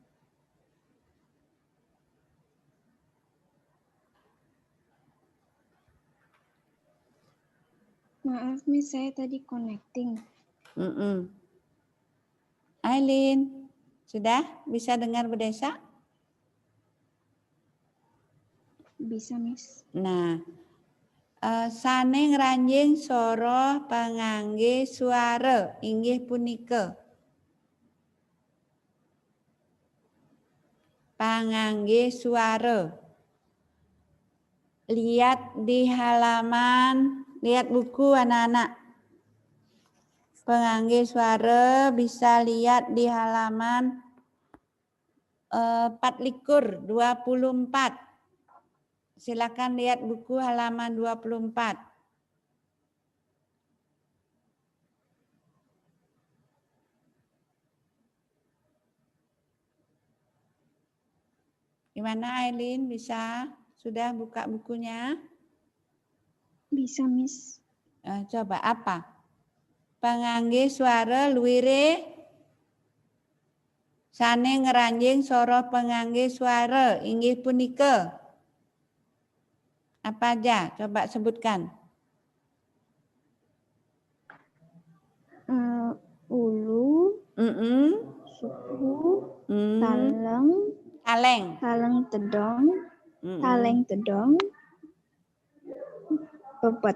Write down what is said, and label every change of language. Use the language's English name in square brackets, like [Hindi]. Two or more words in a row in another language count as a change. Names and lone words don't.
[Indonesian] Maaf, Miss, saya tadi connecting. Aileen, sudah bisa dengar Bu Desa? Bisa, Miss. Nah, [Balinese] sane ngranjing soroh pangangge suara inggih punika. Pangangge suara. [Indonesian] Lihat di halaman, lihat buku anak-anak. Pengangge suara bisa lihat di halaman 24. Silakan lihat buku halaman 24. Gimana Aileen, bisa? Sudah buka bukunya? Bisa, Miss. Coba apa? [Balinese] Pangangge suara luwire sane ngranjing soro pengangge suara inggih punika. [Indonesian] Apa aja? Coba sebutkan. [Balinese] Ulu, suku, taleng, taleng tedong, taleng tedong, pepet.